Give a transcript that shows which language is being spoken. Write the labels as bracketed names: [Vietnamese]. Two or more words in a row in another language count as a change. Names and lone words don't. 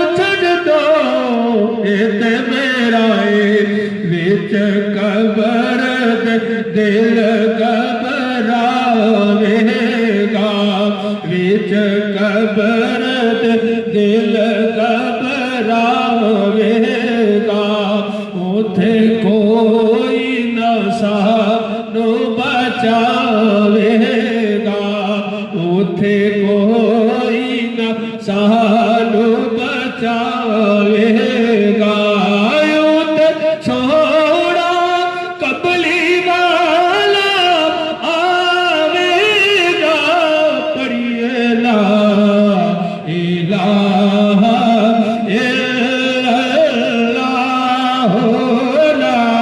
[Punjabi] تے میرا وچ قبر دل گھبراوے گا وچ قبر دل گھبراوے گا اوتھے کوئی نہ سانو بچاوے گا اوتھے کوئی نہ سانو بچاوے گا چھوڑا قبلی والا آوے گا پڑھیے [Arabic] لا الہ الا اللہ [Punjabi] لا